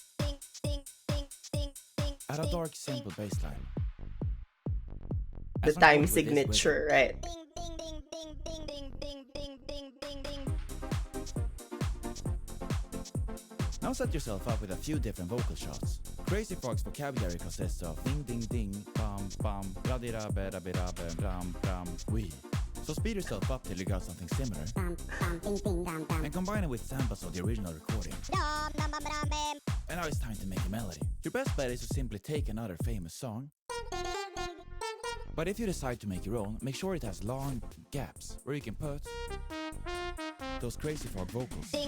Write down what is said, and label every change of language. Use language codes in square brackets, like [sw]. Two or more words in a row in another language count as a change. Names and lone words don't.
[en] Add a dark simple bass line. The time signature, right? Now set yourself up with a few different vocal shots. Crazy Frog's vocabulary consists of ding ding ding, bam bam, bladira bera bera bam bam wee. So speed yourself up till you got something similar, and combine it with samples of the original recording. And now it's time to make a melody. Your best bet is to simply take another famous song, but if you decide to make your own, make sure it has long gaps where you can put those Crazy Frog vocals.